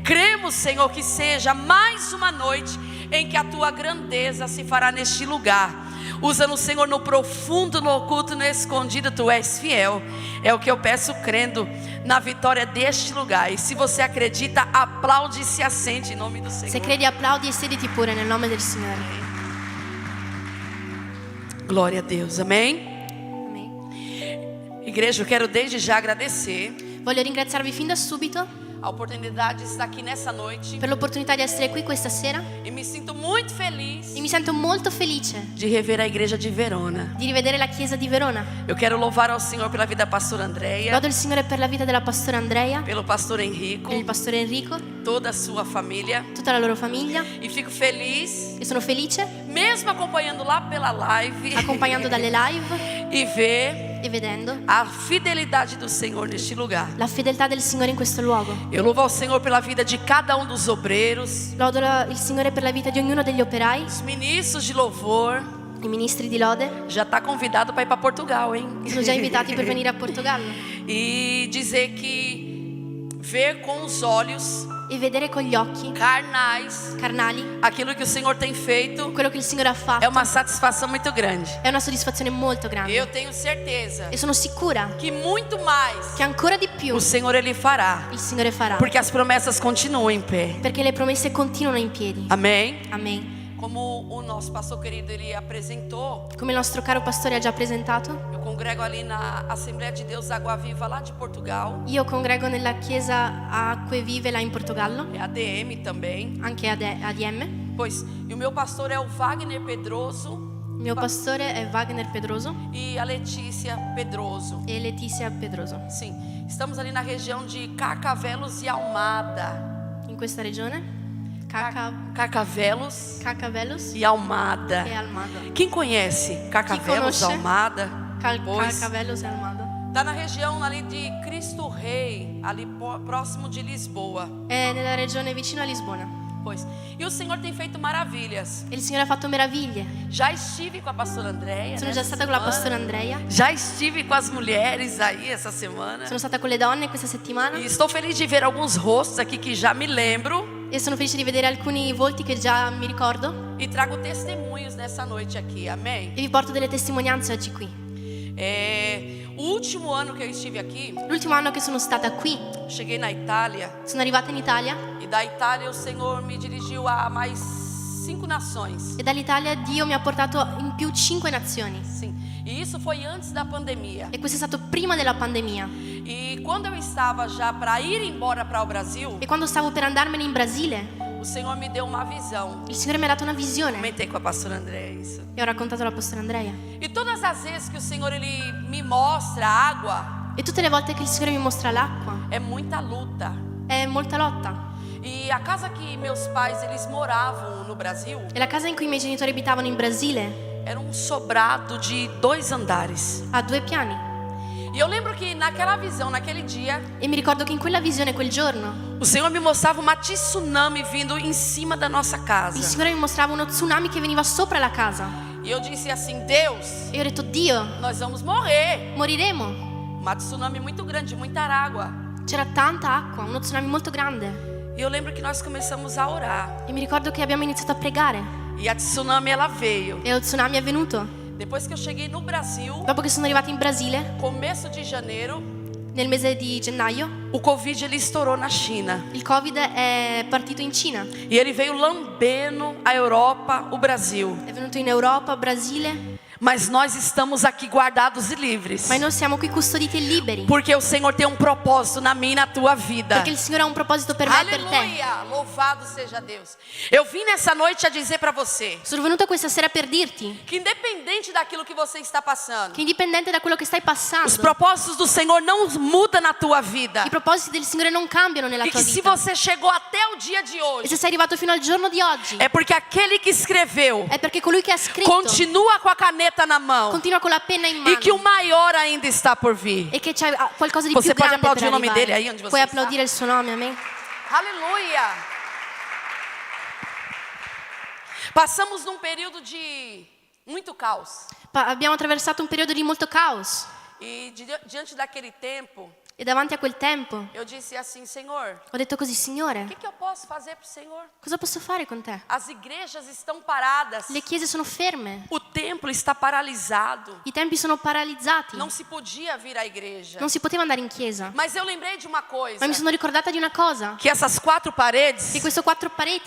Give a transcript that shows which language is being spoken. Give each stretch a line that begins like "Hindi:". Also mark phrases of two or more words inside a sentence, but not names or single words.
Portuguese: Cremos, Senhor, que seja mais uma noite em que a Tua grandeza se fará neste lugar. Usa-nos, Senhor, no profundo, no oculto, no escondido. Tu és fiel. É o que eu peço, crendo na vitória deste lugar. E se você acredita, aplaude e se assente em nome do Senhor.
Italian: Se credi, applaudi e sediti pure nel nome del Signore.
Portuguese: Glória a Deus, amém? Amém. Igreja, eu quero desde já agradecer
Italian: Voglio ringraziarvi fin da subito
Portuguese: a oportunidade de estar aqui nessa noite
Italian: per l'opportunità di essere qui questa sera
Portuguese: e me sinto muito feliz
Italian: e mi sento molto felice
Portuguese: de rever a igreja de Verona.
Italian: di rivedere la chiesa di Verona.
Portuguese: Eu quero louvar ao Senhor pela vida da pastora Andréia,
Italian: Lodo il Signore per la vita della pastora Andrea,
Portuguese: pelo pastor Henrico,
Italian: per il pastore Enrico,
Portuguese: toda a sua família,
Italian: tutta la loro famiglia,
Portuguese: e fico feliz,
Italian: e sono felice
Portuguese: mesmo acompanhando lá pela live,
Italian: accompagnando dalle live
Portuguese: e ver
Italian: e vedendo
Portuguese: a fidelidade do Senhor neste lugar.
Italian: la fedeltà del Signore in questo luogo.
Portuguese: Eu louvo ao Senhor pela vida de cada um dos obreiros,
Italian: Lodo il Signore per la vita di ognuno degli operai,
Portuguese: os ministros de louvor.
Italian: i ministri di lode,
Portuguese: Já está convidado para ir para Portugal, hein?
Italian: sono già invitati per venire a Portogallo,
Portuguese: E dizer que ver com os olhos
Italian: e vedere con gli occhi
Portuguese: carnais
Italian: carnali
Portuguese: aquilo que o Senhor tem feito
Italian: quello che il Signore ha fatto.
Portuguese: é uma satisfação muito grande.
Italian: È una soddisfazione molto grande
Portuguese: Eu tenho certeza
Italian: e sono sicura
Portuguese: que muito mais
Italian: che ancora di più
Portuguese: o Senhor Ele fará,
Italian: il Signore farà,
Portuguese: porque as promessas continuam em pé.
Italian: perché le promesse continuano in piedi.
Portuguese: Amém?
Italian: Amen.
Portuguese: Como o nosso pastor querido ele apresentou,
Italian: Come il nostro caro pastore ha già presentato,
Portuguese: eu congrego ali na Assembleia de Deus Água Viva lá de Portugal,
Italian: io congrego nella chiesa Acque Vive là in Portogallo,
Portuguese: é ADM também,
Italian: anche ADM.
Portuguese: pois e o meu pastor é o Wagner Pedroso
Italian: Il mio pastore è Wagner Pedroso
Portuguese: e a Letícia Pedroso.
Italian: e Letizia Pedroso.
Portuguese: Sim, estamos ali na região de Carcavelos e Almada.
Italian: In questa regione,
Portuguese: Carcavelos
Italian: Carcavelos
Portuguese: e Almada.
Italian: e Almada.
Portuguese: Quem conhece Carcavelos,
Italian: conosce?
Portuguese: Almada? Pois,
Italian: Carcavelos e Almada.
Portuguese: tá na região ali de Cristo Rei, ali próximo de Lisboa.
Italian: È nella regione vicino a Lisbona.
Portuguese: Pois, e o Senhor tem feito maravilhas.
Italian: E il Signore ha fatto meraviglie.
Portuguese: Já estive com a pastora Andréia.
Italian: Sono già stata con la pastora Andrea,
Portuguese: Já estive com as mulheres aí essa semana.
Italian: sono stata con le donne questa settimana
Portuguese: E estou feliz de ver alguns rostos aqui que já me lembro.
Italian: e sono felice di vedere alcuni volti che già mi ricordo
Portuguese: E trago testemunhos nessa noite aqui, amém?
Italian: e vi porto delle testimonianze oggi qui.
Portuguese: O último ano que eu estive aqui,
Italian: L'ultimo anno che sono stata qui,
Portuguese: cheguei na Itália.
Italian: sono arrivata in Italia
Portuguese: E da Itália o Senhor me dirigiu a mais 5 nações.
Italian: e dall'Italia Dio mi ha portato in più 5 nazioni.
Portuguese: Sim. E isso foi antes da pandemia.
Italian: E questo è stato prima della pandemia.
Portuguese: E quando eu estava já para ir embora para o Brasil,
Italian: E quando stavo per andarmene in Brasile,
Portuguese: o Senhor me deu uma visão.
Italian: il Signore mi ha dato una visione
Portuguese: Comentei com a pastora Andréia isso.
Italian: e ho raccontato alla pastora Andrea.
Portuguese: E todas as vezes que o Senhor ele me mostra água,
Italian: E tutte le volte che il Signore mi mostra l'acqua,
Portuguese: é muita luta.
Italian: è molta lotta.
Portuguese: E a casa que meus pais eles moravam no Brasil
Italian: E la casa in cui i miei genitori abitavano in Brasile
Portuguese: era um sobrado de 2 andares.
Italian: ha 2 piani.
Portuguese: E eu lembro que naquela visão, naquele dia,
Italian: E mi ricordo che in quella visione, quel giorno,
Portuguese: o Senhor me mostrava uma tsunami vindo em cima da nossa
Italian: il
Portuguese: casa.
Italian: Signore mi mostrava uno tsunami che veniva sopra la casa.
Portuguese: E eu disse assim: Deus,
Italian: E ho detto, Dio,
Portuguese: nós vamos morrer.
Italian: moriremo.
Portuguese: Uma tsunami muito grande, muita água.
Italian: C'era tanta acqua, uno tsunami molto grande.
Portuguese: E eu lembro que nós começamos a orar.
Italian: E mi ricordo che abbiamo iniziato a pregare.
Portuguese: E a tsunami ela veio.
Italian: E lo tsunami è venuto.
Portuguese: Depois que eu cheguei no Brasil,
Italian: Dopo che sono arrivata in Brasile,
Portuguese: começo de janeiro,
Italian: nel mese di gennaio,
Portuguese: o Covid ele estourou na China.
Italian: il Covid è partito in Cina.
Portuguese: E ele veio lambendo a Europa, o Brasil.
Italian: È venuto in Europa, Brasile.
Portuguese: Mas nós estamos aqui guardados e livres.
Italian: Ma noi siamo qui custoditi e liberi.
Portuguese: Porque o Senhor tem um propósito na minha e na tua vida.
Italian: Perché il Signore ha un proposito per me e per te.
Portuguese: Aleluia! Louvado seja Deus. Eu vim nessa noite a dizer para você
Italian: Sono venuta questa sera per dirti
Portuguese: que independente daquilo que você está passando,
Italian: che indipendente da quello che stai passando,
Portuguese: os propósitos do Senhor não mudam na tua vida.
Italian: i propositi del Signore non cambiano nella
Portuguese: E
Italian: tua
Portuguese: que se
Italian: vita.
Portuguese: você chegou até o dia de
Italian: E
Portuguese: hoje,
Italian: se sei arrivato fino al giorno di oggi,
Portuguese: é porque aquele que escreveu
Italian: è perché colui che ha scritto
Portuguese: continua com a caneta na mão
Italian: continua con la penna in
Portuguese: e que o
Italian: mano
Portuguese: maior ainda está por vir.
Italian: e che c'è qualcosa di
Portuguese: Você
Italian: più
Portuguese: pode
Italian: grande
Portuguese: aplaudir
Italian: per
Portuguese: o nome
Italian: arrivare.
Portuguese: dele aí onde você
Italian: Puoi
Portuguese: está?
Italian: applaudire il suo nome, amen?
Portuguese: Aleluia! Passamos num período de muito caos.
Italian: Abbiamo attraversato un periodo di molto caos
Portuguese: E diante daquele tempo,
Italian: E davanti a quel tempo
Portuguese: eu disse assim, Senhor,
Italian: ho detto così,
Portuguese: o
Italian: Signore,
Portuguese: que eu posso fazer para o Senhor?
Italian: cosa posso fare con te?
Portuguese: As igrejas estão paradas,
Italian: Le chiese sono ferme,
Portuguese: o templo está paralisado,
Italian: i tempi sono paralizzati,
Portuguese: não se podia vir à igreja.
Italian: non si poteva andare in chiesa.
Portuguese: Mas eu lembrei de uma coisa,
Italian: Ma mi sono ricordata di una cosa,
Portuguese: que essas 4 paredes
Italian: che queste 4 pareti